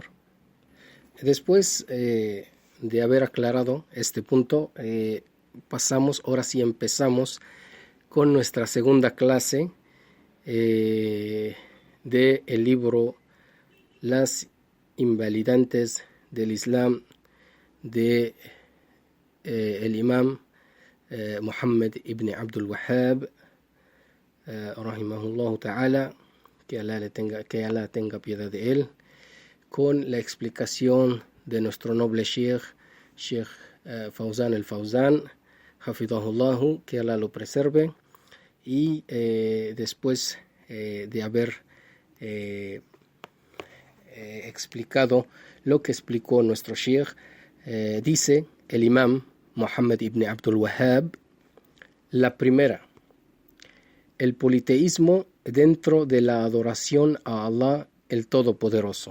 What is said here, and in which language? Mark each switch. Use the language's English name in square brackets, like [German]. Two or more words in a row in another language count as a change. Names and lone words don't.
[Spanish] Después de haber aclarado este punto, empezamos con nuestra segunda clase del libro Las invalidantes del Islam de el imam Muhammad ibn Abdul Wahhab, [Arabic] رحمه الله تعالى, [Spanish] que Allah tenga piedad de él, con la explicación de nuestro noble Sheikh Sheikh Fawzan al-Fawzan, Hafidahullahu, que Allah lo preserve, y después de haber explicado lo que explicó nuestro Sheikh, dice el imam Muhammad ibn Abdul Wahhab: la primera, el politeísmo dentro de la adoración a Allah el Todopoderoso.